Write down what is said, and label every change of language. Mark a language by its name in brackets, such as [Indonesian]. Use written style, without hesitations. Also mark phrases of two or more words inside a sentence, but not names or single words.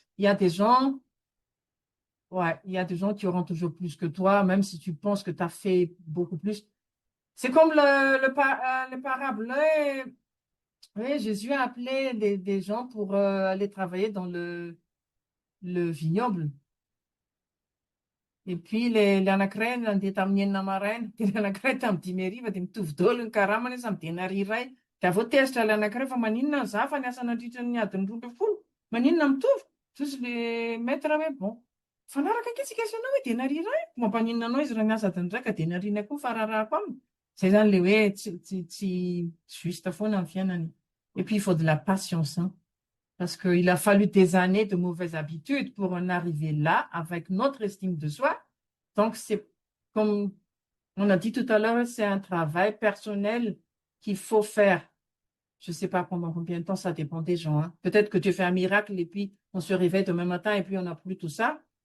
[French] Il y a des gens, ouais, il y a des gens qui auront toujours plus que toi, même si tu penses que tu as fait beaucoup plus. C'est comme le parable. Là, oui, Jésus a appelé des gens pour aller travailler dans le vignoble. Et puis [Malagasy] l'anankiray nandeha tamin'ny enina maraina, dia ny anankiray tamin'ny dimy hariva dia mitovy daholo ny karamany izy amin'ny dena iray. Dia avy eo tezitra ilay anankiray fa maninona ny za fa niasa nandritra ny adiny 12 maninona mitovy? Jesosy le maître hoe bon, fanaraka antsika isanao hoe dena iray, mampaninona anao izy raha niasa adiny raika dena iray koa fararahako aminy. Zay zany le hoe tsy juste foana amin'ny fiainany. [French] Et puis il faut de la patience, hein. Parce qu'il a fallu des années de mauvaises habitudes pour en arriver là avec notre estime de soi. Donc, c'est comme on a dit tout à l'heure, c'est un travail personnel qu'il faut faire. Je ne sais pas pendant combien de temps, ça dépend des gens, hein. Peut-être que tu fais un miracle et puis on se réveille demain matin et puis on n'a plus tout ça.